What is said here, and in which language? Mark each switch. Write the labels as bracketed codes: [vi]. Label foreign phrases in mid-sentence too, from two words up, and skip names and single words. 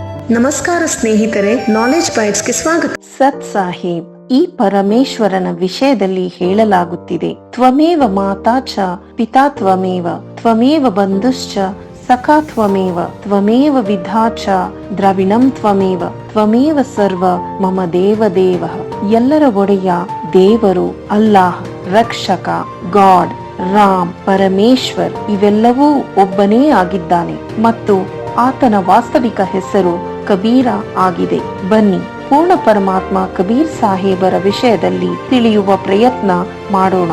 [kn] ನಮಸ್ಕಾರ ಸ್ನೇಹಿತರೆ, ನಾಲೆಜ್ ಬೈಟ್ಸ್ಗೆ ಸ್ವಾಗತ. ಸತ್ ಸಾಹೇಬ್ ಈ ಪರಮೇಶ್ವರನ ವಿಷಯದಲ್ಲಿ ಹೇಳಲಾಗುತ್ತಿದೆ. [sa] ತ್ವಮೇವ ಮಾತಾ ಚ ಪಿತಾ ತ್ವಮೇವ, ತ್ವಮೇವ ಬಂಧುಶ್ಚ ಸಖಾ ತ್ವಮೇವ, ತ್ವಮೇವ ವಿಧಾ ಚ ದ್ರವಿಣಂ ತ್ವಮೇವ, ತ್ವಮೇವ ಸರ್ವ ಮಮ ದೇವ ದೇವ. [kn] ಎಲ್ಲರ ಒಡೆಯ ದೇವರು ಅಲ್ಲಾಹ್, ರಕ್ಷಕ ಗಾಡ್, ರಾಮ್, ಪರಮೇಶ್ವರ್ ಇವೆಲ್ಲವೂ ಒಬ್ಬನೇ ಆಗಿದ್ದಾನೆ ಮತ್ತು ಆತನ ವಾಸ್ತವಿಕ ಹೆಸರು ಕಬೀರ ಆಗಿದೆ. ಬನ್ನಿ ಪೂರ್ಣ ಪರಮಾತ್ಮ ಕಬೀರ್ ಸಾಹೇಬರ ವಿಷಯದಲ್ಲಿ ತಿಳಿಯುವ ಪ್ರಯತ್ನ ಮಾಡೋಣ.